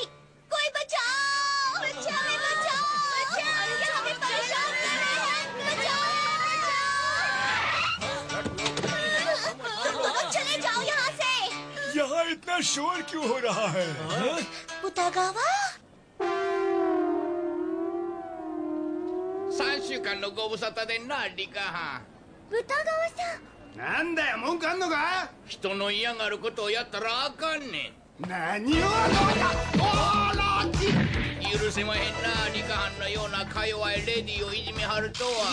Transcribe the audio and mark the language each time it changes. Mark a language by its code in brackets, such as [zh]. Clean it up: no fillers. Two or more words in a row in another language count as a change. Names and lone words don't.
[hi] कोई बचाओ, बचाओ, बचाओ, बचाओ, ये हमें परेशान कर रहे हैं। बचाओ। तुम दोनों चले जाओ यहाँ से। यहाँ इतना शोर क्यों हो रहा है? उतागावा? [ja] 3 週間のご無沙汰でな、リカハン。歌川さん。なんだよ、文句あんのか？人の嫌がることをやったらあかんね何をあらっちん。許せまへんな、リカハンのようなか弱いレディーをいじめはるとは。